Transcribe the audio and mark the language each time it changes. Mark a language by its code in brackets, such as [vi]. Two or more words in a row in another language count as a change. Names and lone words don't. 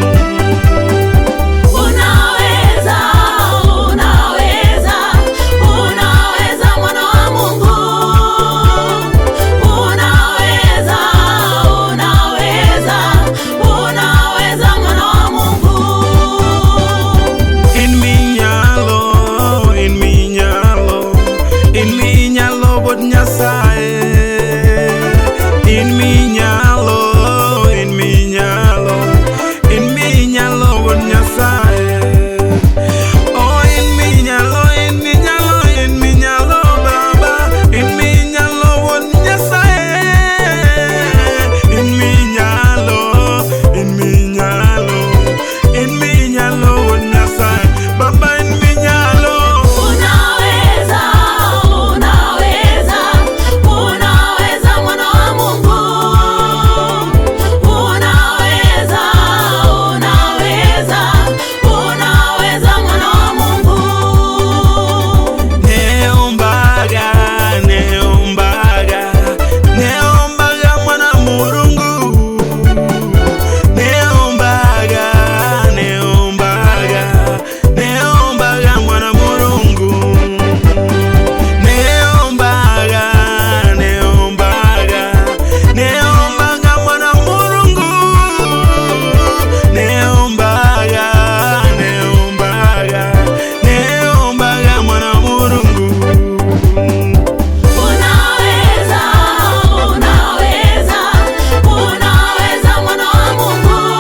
[sw] Unaweza, unaweza, unaweza mwana wa Mungu. Unaweza, unaweza, unaweza mwana wa Mungu. [luo] In mi nyalo bod Nyasaye. In mi nyalo bod Nyasaye. Oh, in mi nyalo Baba. In mi nyalo bod Nyasaye. In mi nyalo bod Nyasaye. Baba, in mi nyalo. [sw] Unaweza, unaweza, unaweza mwana wa Mungu. Unaweza, unaweza, unaweza mwana wa Mungu. [luy] Neombaga mwana Mulungu. Neombaga mwana Mulungu. Neombaga mwana Mulungu. Neombaga mwana Mulungu. [sw] Unaweza, unaweza, unaweza mwana wa Mungu.